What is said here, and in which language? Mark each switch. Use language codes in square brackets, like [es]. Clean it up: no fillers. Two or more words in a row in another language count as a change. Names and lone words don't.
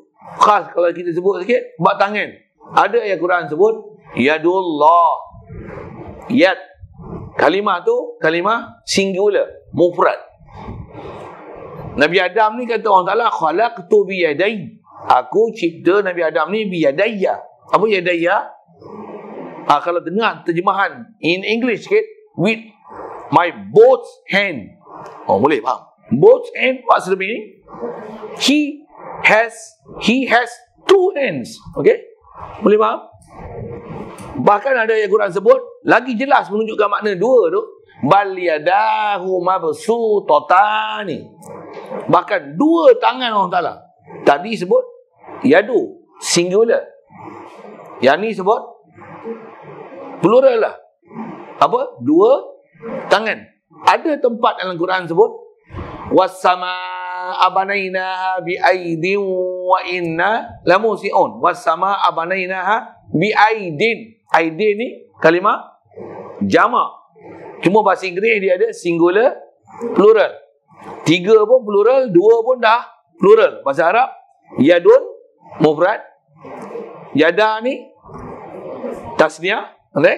[ms] Khas kalau kita sebut sikit, bab tangan, ada ayat Quran sebut yadullah, yad, kalimah tu kalimah singular, mufrad. Nabi Adam ni kata Allah Ta'ala [ar] خلقت بيدي, [ms] aku cipta Nabi Adam ni biyadaya. Apa yadaya? Kalau dengar terjemahan [en] in English [ms] sikit, [en] with my both hand. [ms] Boleh faham? [en] Both hand, what's the meaning? He has two hands. Okay? [ms] Boleh faham? Bahkan ada ayat Quran sebut lagi jelas menunjukkan makna dua tu, [ar] بل يداه مبسوطتان. [ms] Bahkan dua tangan Allah Ta'ala. Tadi sebut yadu, singular. Yang ni sebut plural lah. Apa? Dua tangan. Ada tempat dalam Quran sebut [ar] والسماء بنيناها بأيد وإنا لموسعون. والسماء بنيناها بأيد. [ms] Aidin ni kalimah jamak. Cuma bahasa Inggeris dia ada singular, plural. Tiga pun plural, dua pun dah plural. Bahasa Arab [ar] يد مفرد, [ms] yada ni tasniah, okay?